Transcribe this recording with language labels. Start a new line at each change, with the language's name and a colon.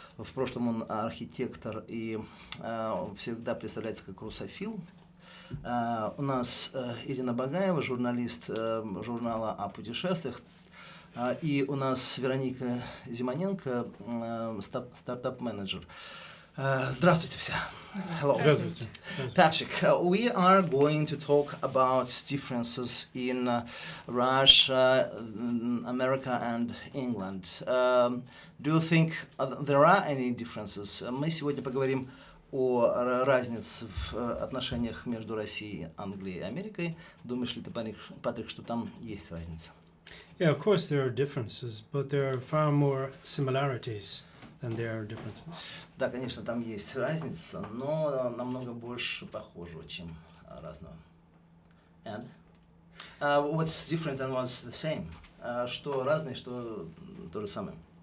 Russian: В прошлом он архитектор и всегда представляется как русофил. У нас Ирина Багаева, журналист журнала о путешествиях. И у нас Вероника Зимоненко, стартап-менеджер. Здравствуйте все. Hello. Здравствуйте.
English: Patrick, we are going to talk about differences in Russia, America and England. Do you think there are any differences?
Russian: Мы сегодня поговорим о разнице в отношениях между Россией, Англией и Америкой. Думаешь ли ты, Патрик, что там есть разница?
English: Yeah, of course there are differences, but there are far more similarities than there are differences.
Russian: Да, конечно, там есть разница, но намного больше похожего, чем разного.
English: And what's different and what's the same?
Russian: Что разное, что то же самое?